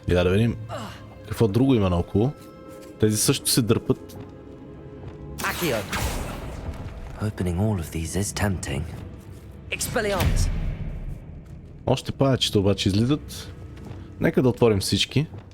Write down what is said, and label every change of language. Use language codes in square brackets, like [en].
[bg] Я да видим какво друго има наоколо. Тези също се дърпат. [en] Opening all of these is tempting. Expelliarmus! [bg] Още паячета обаче излизат. Нека да отворим всички.